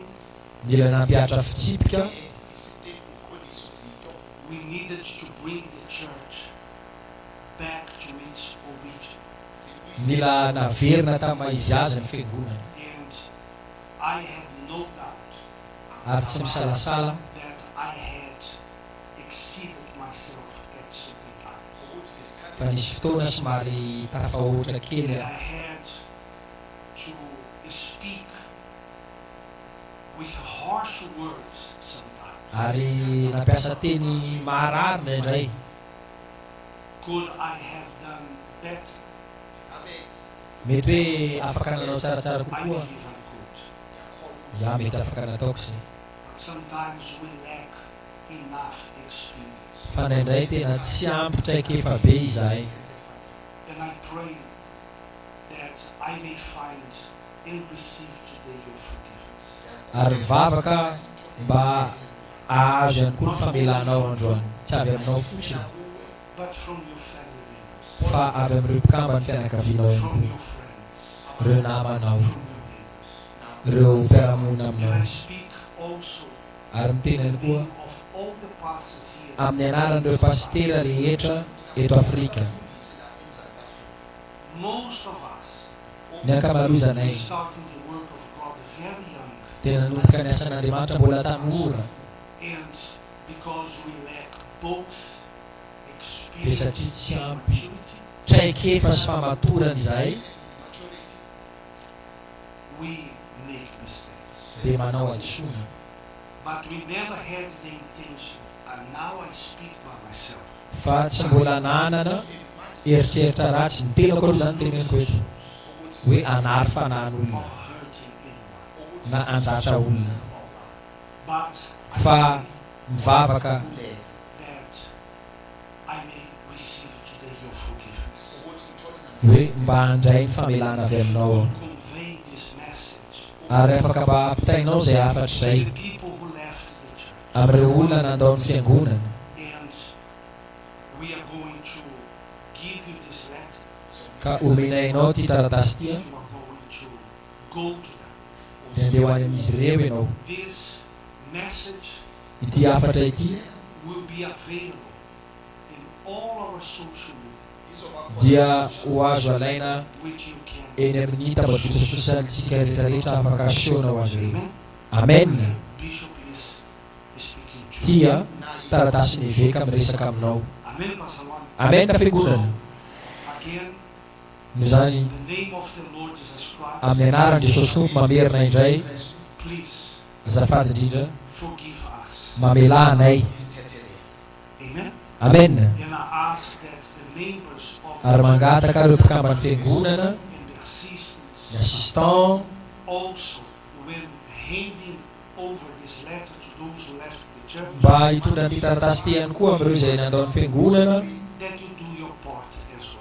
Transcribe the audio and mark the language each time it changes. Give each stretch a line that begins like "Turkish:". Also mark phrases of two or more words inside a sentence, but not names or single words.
Malagasy: Mila nampiatra fitsipika,
English: We needed to bring the church back to its origin.
Malagasy: mila naverina tamin'ny izy azy ny fiangonana.
English: And I have no doubt
Malagasy: Ary tsy misalasala
English: that I had exceeded myself at certain times.
Malagasy: fa nisy fotoana somary tafahoatra kely
English: That I had to speak with harsh words sometimes.
Malagasy: ary nampiasa teny mahararina indray.
English: Could I have done better?
Malagasy: Mety hoe afaka nanao tsaratsara
English: I
Malagasy: kokoa,
English: believe I could.
Malagasy: za mety afaka nataoko izay.
English: But sometimes we lack enough experience.
Malagasy: Fa indraindray tena tsy ampy traikefa be izahay.
English: And I pray that I may find and receive today your forgiveness.
Malagasy: Ary mivavaka mba ahazo ihany koa ny famelanao androany, tsy avy aminao fotsiny
English: But from your family members,
Malagasy: fa avy amin'ireo mpikamba ny fianakavianao ihany
English: from
Malagasy: koa,
English: your friends,
Malagasy: ireo namanao,
English: from your neighbors.
Malagasy: ireo mpiara-monina
English: And
Malagasy: aminao.
English: I speak also
Malagasy: Ary miteny ihany koa
English: of all the pastors here.
Malagasy: amin'ny anaran'ireo pastera rehetra eto Afrika.
English: Most of us
Malagasy: Ny ankamaroanay
English: starting the work of God very young,
Malagasy: tena nanomboka ny asan'Andriamanitra mbola tanora,
English: and because we lack both
Malagasy: dia
English: experience
Malagasy: satria tsy
English: and
Malagasy: ampy
English: maturity,
Malagasy: traikefa sy famatorana izahay
English: we make mistakes.
Malagasy: dia manao adisoana.
English: But we never had the intention, and now I speak by myself,
Malagasy: Fa tsy mbola nanana eritreritra ratsy, ny tenako aloha izany teneniko eto hoe anary fanahyn'olona
English: of hurting anyone.
Malagasy: na andratra olona,
English: But
Malagasy: fa mivavaka
English: that I may receive today your forgiveness.
Malagasy: hoe mba handray ny famelana avy aminao aho.
English: Convey this message
Malagasy: Ary afaka mba ampitainao izay afatra izay
English: to the people who left the church.
Malagasy: amin'ireo olona nandao ny fiangonana.
English: And we are going to give you this letter.
Malagasy: Ka omenainao ty taratasy ty,
English: You are going to go to them.
Malagasy: dia andeha ho any amin'izy ireo ianao.
English: This message
Malagasy: Ity afatra ity
English: will be available in all our social media,
Malagasy: dia ho azo alaina
English: which you can.
Malagasy: eny amin'ny tambazotra sosialitsika rehetrarehetra afaka asehoanao azy ireo.
English: Amen.
Malagasy: Amen.
English: Bishop is speaking to you.
Malagasy: Tia taratasy ny eveka miresaka aminao.
English: Amen, Pastor Juan.
Malagasy: Amen na fiangonana.
English: Again,
Malagasy: Noho zany
English: in the name of the Lord Jesus Christ,
Malagasy: amin'ny anaran'i Jesosy Tompo mamerina indray,
English: please
Malagasy: azafady indrindra,
English: forgive us.
Malagasy: mamela anay.
English: Amen.
Malagasy: Amen.
English: And I ask that the members of
Malagasy: Ary mangataka ireo mpikambana fiangonana,
English: and the assistants
Malagasy: ny assistant,
English: also, when handing over this letter to those who left the church,
Malagasy: mba hitondra an'ity taratasy ity ihany koa amin'ireo izay nandao ny fiangonana,
English: that you do your part as well.